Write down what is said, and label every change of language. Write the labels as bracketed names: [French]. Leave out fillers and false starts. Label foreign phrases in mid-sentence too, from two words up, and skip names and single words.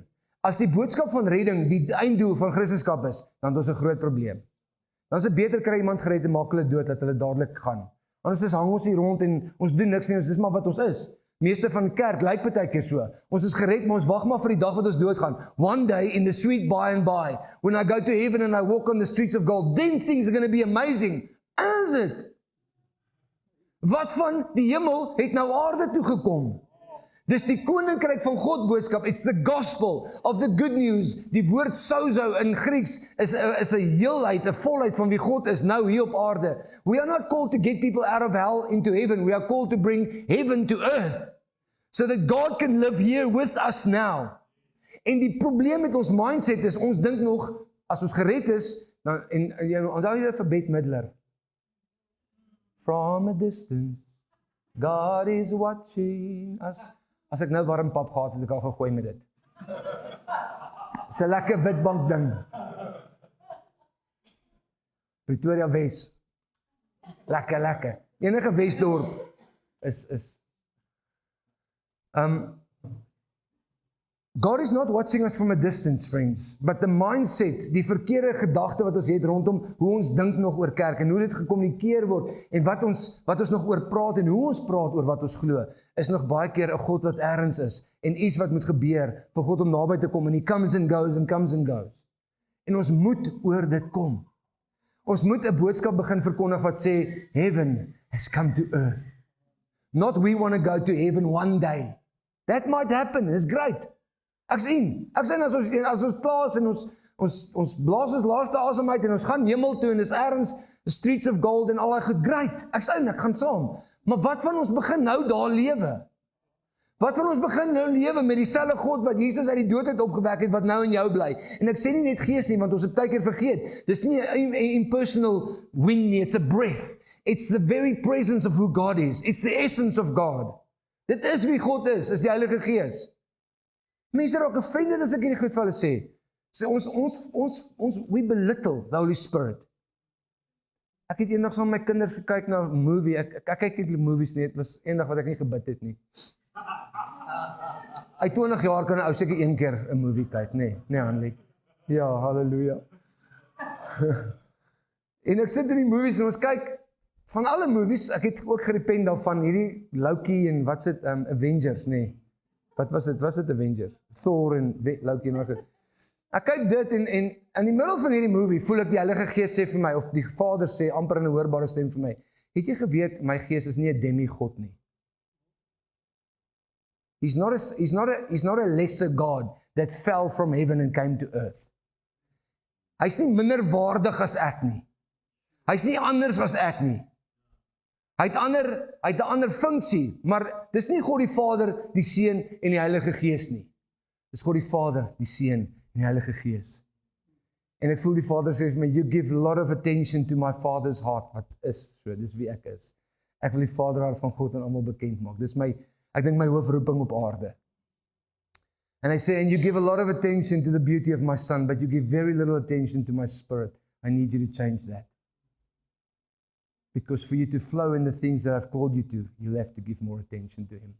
[Afrikaans] As die boodskap van redding die einddoel van Christendom is, dan het ons 'n groot probleem. Dan is dit beter kry iemand gered en maak hulle dood dat hulle dadelik gaan. Anders hang ons hier rond en ons doen niks nie, dis maar wat ons is. Meeste van kerk lyk partykeer so. Ons is gered, maar ons wag maar vir die dag wat ons doodgaan. [English] One day in the sweet by and by, when I go to heaven and I walk on the streets of gold, then things are going to be amazing. Is it? [Afrikaans] Wat van die hemel het nou aarde toe gekom? Dis die koninkryk van God boodskap. [English] It's the gospel of the good news. [Afrikaans] Die woord sozo in Grieks is 'n heelheid, 'n volheid van wie God is nou hier op aarde. [English] We are not called to get people out of hell into heaven. We are called to bring heaven to earth. So that God can live here with us now. [Afrikaans] En die probleem met ons mindset is, ons dink nog, as ons gered is, dan, onthou jy vir Bette Midler? [English] From a distance, God is watching us. [Afrikaans] As ek nou warm pap gehad het, ek al gegooi met dit. Dis 'n lekker witbank ding. Pretoria Wes. Lekker. Enige Wesdorp is [English] God is not watching us from a distance, friends, but the mindset, [Afrikaans] die verkeerde gedagte wat ons het rondom hoe ons dink nog oor kerk en hoe dit gekommunikeer word en wat ons nog oor praat en hoe ons praat oor wat ons glo, is nog baie keer 'n God wat ergens is en iets wat moet gebeur vir God om naby te kom en [English] he comes and goes and comes and goes. [Afrikaans] En ons moet oor dit kom. Ons moet 'n boodskap begin verkondig wat sê [English] heaven has come to earth. Not we want to go to heaven one day. That might happen. It's great. [Afrikaans] Ek sien as ons klaar is en ons blaas ons laaste asem uit en ons gaan hemel toe en dis ergens [English] the streets of gold [Afrikaans] en al daai goed, great. Ek gaan saam. Maar wat van ons begin nou daar lewe? Wat van ons begin nou lewe met dieselfde God wat Jesus uit die dood uit opgewek het wat nou in jou bly? En ek sê nie net gees nie, want ons het baie keer vergeet. Dis nie 'n [English] impersonal wind [Afrikaans] nie, [English] it's a breath. It's the very presence of who God is. It's the essence of God. [Afrikaans] Dit is wie God is die Heilige Gees. Mense raak offended as ek hierdie goed vir hulle sê. [English] We belittle the Holy Spirit. [Afrikaans] Ek het eendag saam met my kinders gekyk na 'n movie. Ek kyk nie movies nie, dit was eendag wat ek nie gebid het nie. Uit 20 jaar kan 'n ou seker een keer 'n movie kyk, nee Hanlie. Ja, halleluja. En ek sit in die movies en ons kyk van alle movies, ek het ook gerepent daarvan, hierdie Loki en wat sit Avengers, nee. Wat was dit? Was dit Avengers? Thor en Loki en wat. Ek kyk dit en in die middel van hierdie movie voel ek die Heilige Gees sê vir my, of die Vader sê amper in 'n hoorbare stem vir my, het jy geweet, my gees is nie 'n demigod nie. [English] He's not a lesser God that fell from heaven and came to earth. [Afrikaans] Hy's nie minder waardig as ek nie. Hy's nie anders as ek nie. Hy het 'n ander funksie, maar dis nie God die Vader, die Seun en die Heilige Gees nie. Dis God die Vader, die Seun en die Heilige Gees. En ek voel die Vader sê vir my, [English] you give a lot of attention to my Father's heart, [Afrikaans] wat is so, dis wie ek is. Ek wil die Vaderhart van God aan almal bekend maak. Dis ek dink my hoofroeping op aarde. [English] And I say, and you give a lot of attention to the beauty of my Son, but you give very little attention to my Spirit. I need you to change that. Because for you to flow in the things that I've called you to, you'll have to give more attention to Him.